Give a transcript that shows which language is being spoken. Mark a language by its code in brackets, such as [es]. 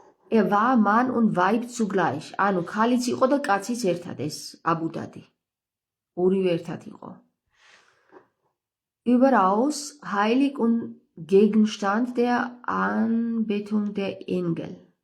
[de] Er war Mann und Weib zugleich. [ka] ანუ ქალიც იყო და კაციც ერთად ეს აბუდადი. ორივე ერთად იყო. [de] Überaus heilig und Gegenstand der Anbetung der Engel.